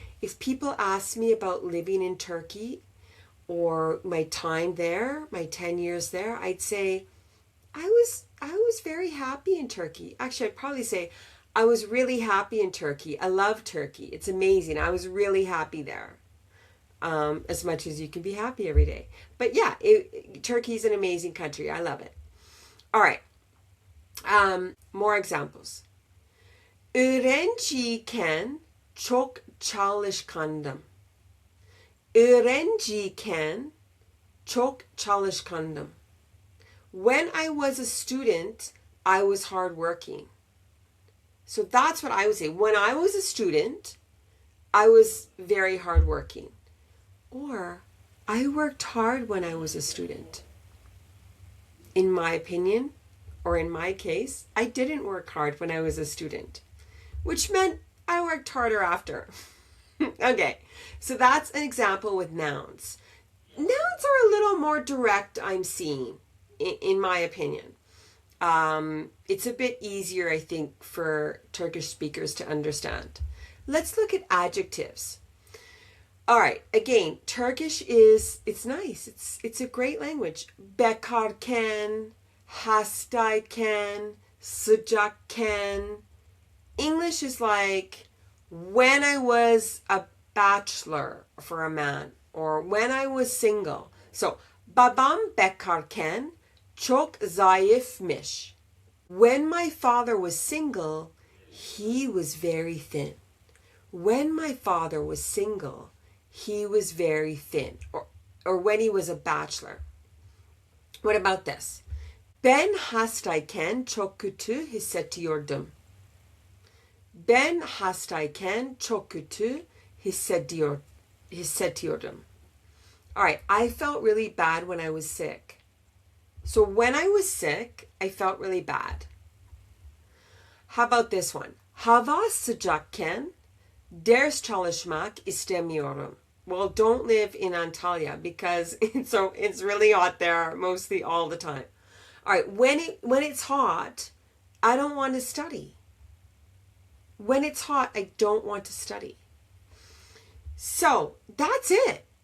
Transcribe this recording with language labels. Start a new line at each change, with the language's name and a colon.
English: If people ask me about living in Turkey or my time there, my 10 years there, I'd say I was very happy in Turkey. Actually, I'd probably say I was really happy in Turkey. I love Turkey. It's amazing. I was really happy there. As much as you can be happy every day. But yeah, Turkey's an amazing country. I love it. All right. More examples.
Turkish: Öğrenciyken çok çalışkandım. Öğrenciyken çok çalışkandım.
English: When I was a student, I was hardworking. So that's what I would say. When I was a student, I was very hardworking. Or I worked hard when I was a student. In my opinion, or in my case, I didn't work hard when I was a student, which meant I worked harder after. Okay, so that's an example with nouns. Nouns are a little more direct, I'm seeing, in my opinion. It's a bit easier, I think, for Turkish speakers to understand. Let's look at adjectives. All right, again, Turkish it's nice. It's a great language.
Turkish: Bekarken, hastayken, sıcakken.
English: English is like when I was a bachelor for a man or when I was single.
Turkish: So, babam bekarken çok zayıfmış.
English: When my father was single, he was very thin. When my father was single, he was very thin. Or when he was a bachelor. What about this?
Turkish: Ben hastayken çok kötü hissediyordum. Ben hastayken çok kötü hissediyordum.
English: All right, I felt really bad when I was sick. So when I was sick, I felt really bad. How about this one?
Turkish: Hava sıcakken ders çalışmak istemiyorum.
English: Well, don't live in Antalya because it's really hot there mostly all the time. All right, when it's hot, I don't want to study. When it's hot, I don't want to study. So that's it.